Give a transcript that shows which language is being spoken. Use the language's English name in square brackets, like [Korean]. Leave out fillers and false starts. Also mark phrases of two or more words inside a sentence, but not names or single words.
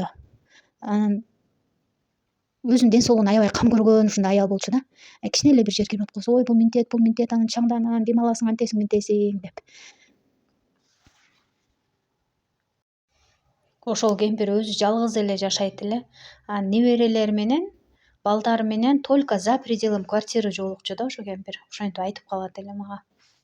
[Kyrgyz] Анан өзүнүн ден соолугуна аябай кам көргөн ушундай аял болчу да. Кичине эле бир жер келип аткыбыз, ой бул мынтет, анан чаңдан дем аласың, антесиң мынтесиң деп. Ошол кемпир өзү жалгыз эле жашайт эле. Анан неберелери менен, балдары менен [Russian] только за пределом квартиры [Kyrgyz] жолукчу да ошо кемпир. Ошентип айтып калат эле мага.